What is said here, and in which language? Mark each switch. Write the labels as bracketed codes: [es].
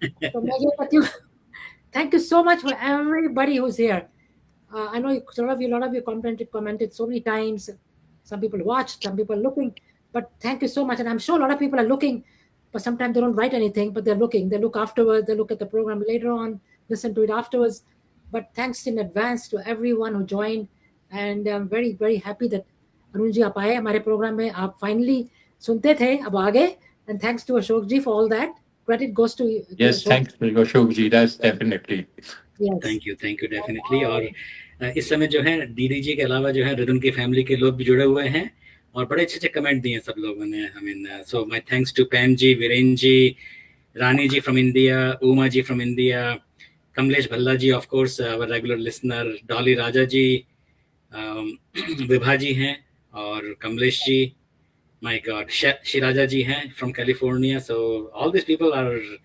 [hi] तो मैं ये कहती हूँ, [en] thank you so much for everybody who's here. I know a lot of you commented so many times. Some people watched, some people looking, but thank you so much. And I'm sure a lot of people are looking, but sometimes they don't write anything, but they're looking. They look afterwards. They look at the program later on, listen to it afterwards. But thanks in advance to everyone who joined. And I'm very, very happy that [hi] Arun ji आप आए हमारे programme में. आप finally सुनते थे, अब आ गए. [en] And thanks to Ashok ji for all that. Credit goes to you. Yes, thanks to Ashok ji. That's definitely. Yes. Thank you definitely. [hi] और इस समय जो है डीडी जी के अलावा जो है रिदम की फैमिली के लोग भी जुड़े हुए हैं और बड़े अच्छे कमेंट दिए सब लोगों ने. [en] I mean, so my thanks to Pam ji, Viren ji, Rani ji from India, Uma ji from India, Kamlesh Bhalla ji, of course, our regular listener, Dolly Raja ji, [hi] Vibha जी हैं और Kamlesh ji, [en] my God, Shiraja ji हैं from California. So all these people are